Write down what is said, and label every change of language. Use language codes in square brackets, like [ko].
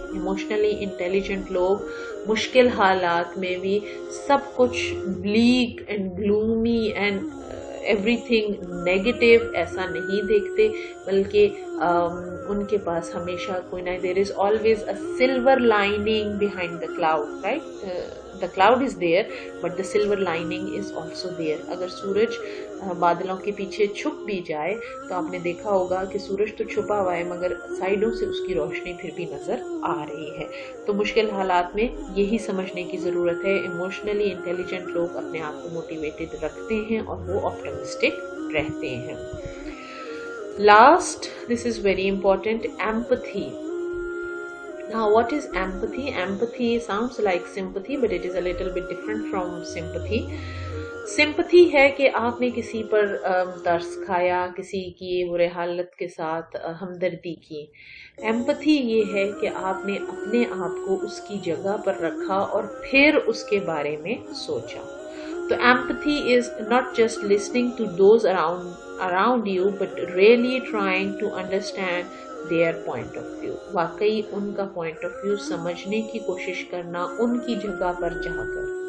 [ur] Emotionally intelligent لوگ مشکل حالات میں بھی سب کچھ [en] black and gloomy and everything negative [ur] ایسا نہیں دیکھتے, بلکہ ان کے پاس ہمیشہ کوئی نہ, [en] There is always a silver lining behind the cloud, right. The cloud is there but the silver lining is also there. [ur] اگر سورج بادلوں کے پیچھے چھپ بھی جائے تو آپ نے دیکھا ہوگا کہ سورج تو چھپا ہوا ہے مگر سائیڈوں سے اس کی روشنی پھر بھی نظر آ رہی ہے. تو مشکل حالات میں یہی سمجھنے کی ضرورت ہے. ایموشنلی انٹیلیجنٹ لوگ اپنے آپ کو موٹیویٹڈ رکھتے ہیں اور وہ آپٹمسٹک رہتے ہیں. [en] Last, this is very important, empathy. Now, what is empathy? Empathy sounds like sympathy, but it is a little bit different from sympathy. [ur] Sympathy ہے کہ آپ نے کسی پر ترس کھایا, کسی کی برے حالت کے ساتھ ہمدردی کی. Empathy یہ ہے کہ آپ نے اپنے آپ کو اس کی جگہ پر رکھا اور پھر اس کے بارے میں سوچا. [en] تو empathy is not just listening to those around you, but really trying to understand their point of view. [ur] واقعی ان کا پوائنٹ آف ویو سمجھنے کی کوشش کرنا ان کی جگہ پر جا کر.